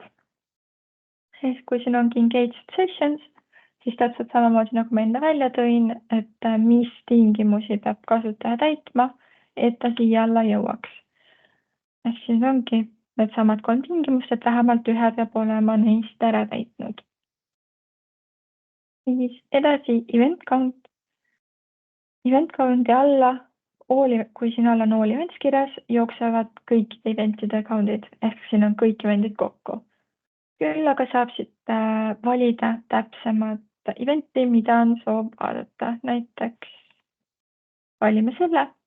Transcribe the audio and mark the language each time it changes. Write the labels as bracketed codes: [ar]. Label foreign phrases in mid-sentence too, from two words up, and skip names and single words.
[et] Siis kui siin ongi [en] engaged sessions, [et] siis täpselt samamoodi nagu ma enda välja tõin, et mis tingimusi peab kasutaja täitma, et ta siia alla jõuaks. Ehk siis ongi need samad 3 tingimust, et vähemalt ühe peab olema neist ära täitnud. Siis edasi [en] event count. Event count'i [et] alla, kui siin all on [en] all events [et] kirjas, jooksevad kõikide eventide count'id, ehk siin on kõik eventid kokku. Küll aga saab siit valida täpsemat eventi, mida on soov vaadata. Näiteks valime selle.